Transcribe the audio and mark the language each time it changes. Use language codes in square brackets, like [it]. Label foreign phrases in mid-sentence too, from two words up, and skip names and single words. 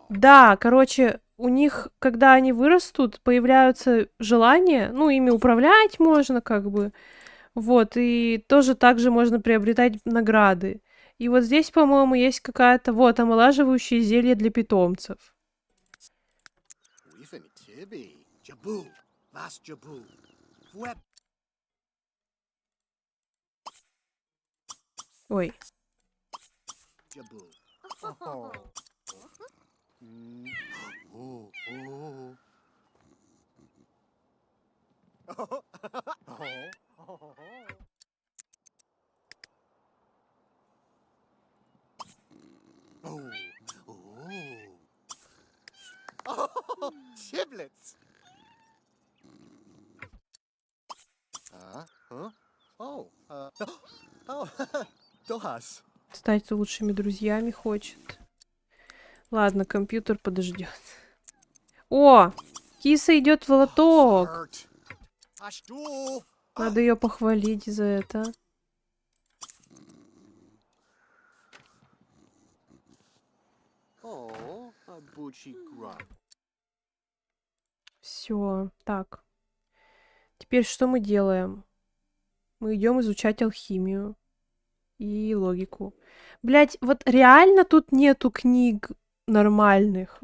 [ru] Да, короче, у них, когда они вырастут, появляются желания, ну, ими управлять можно, как бы. Вот, и тоже также можно приобретать награды. И вот здесь, по-моему, есть какая-то, вот, омолаживающее зелье для питомцев. We've Tibby. Jaboo. Vas Jaboo. Fweb. Ой, Jaboo. Oh. Mm. Oh. Oh. Oh. Oh. Oh. Oh. Chiblets. Huh? Oh. Oh. Dohas. стать лучшими друзьями хочет. Ладно, компьютер подождет. О, киса идет в лоток. Hurt. Ashtu. Надо ее похвалить за это. Oh. A Bucci grub. Все, так. Теперь что мы делаем? Мы идем изучать алхимию и логику. Блять, вот реально тут нету книг нормальных.